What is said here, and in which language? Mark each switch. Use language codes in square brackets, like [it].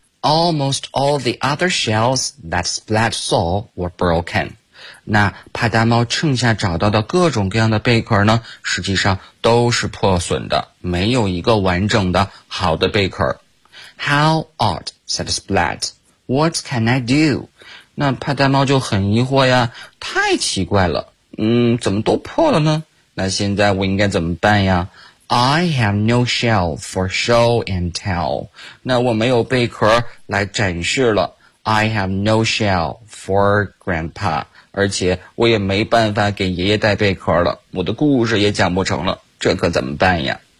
[en] Almost all the other shells that Splat saw were broken. [zh] 那帕达猫剩下找到的各种各样的贝壳呢，实际上都是破损的，没有一个完整的好的贝壳。 [en] How odd, said Splat. What can I do? [zh] 那帕达猫就很疑惑呀，太奇怪了，怎么都破了呢？那现在我应该怎么办呀 [en] ？I have no shell for show and tell. [zh] 那我没有贝壳来展示了。 [en] I have no shell for Grandpa. [zh] 而且我也没办法给爷爷带贝壳了，我的故事也讲不成了，这可怎么办呀？